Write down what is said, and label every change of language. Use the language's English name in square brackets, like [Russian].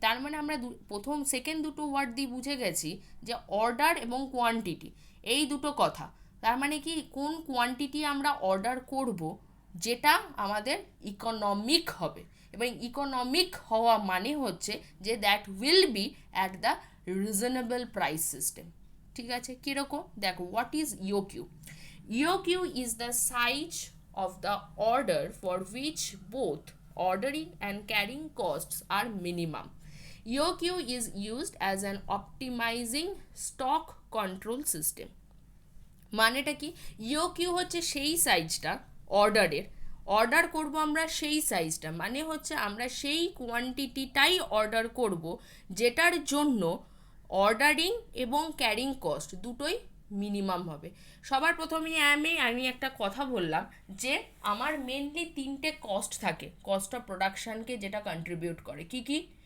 [Bangla] তার মানে আমরা সেকেন্ড দুটো ওয়ার্ড দিয়ে বুঝে গেছি যে অর্ডার এবং কোয়ান্টিটি এই দুটো কথা। তার মানে কি, কোন কোয়ান্টিটি আমরা অর্ডার করব যেটা আমাদের ইকোনমিক হবে, এবং ইকোনমিক হওয়া মানে হচ্ছে যে [English] That will be at the reasonable price system. [Bangla] ঠিক আছে, কীরকম? দেখো, [English] What is EOQ? EOQ is the size of the order for which both ordering and carrying costs are minimum. EOQ is used as an optimizing stock control system. [Bangla] মানেটা কি? ইওকিউ হচ্ছে সেই সাইজটা অর্ডারের, অর্ডার করব আমরা সেই সাইজটা, মানে হচ্ছে আমরা সেই কোয়ান্টিটিটাই অর্ডার করব যেটার জন্য অর্ডারিং এবং ক্যারিং কস্ট দুটোই মিনিমাম হবে। সবার প্রথমে আমি একটা কথা বললাম যে আমার মেনলি তিনটে কস্ট থাকে কস্ট অফ প্রোডাকশানকে যেটা কন্ট্রিবিউট করে। কি কি?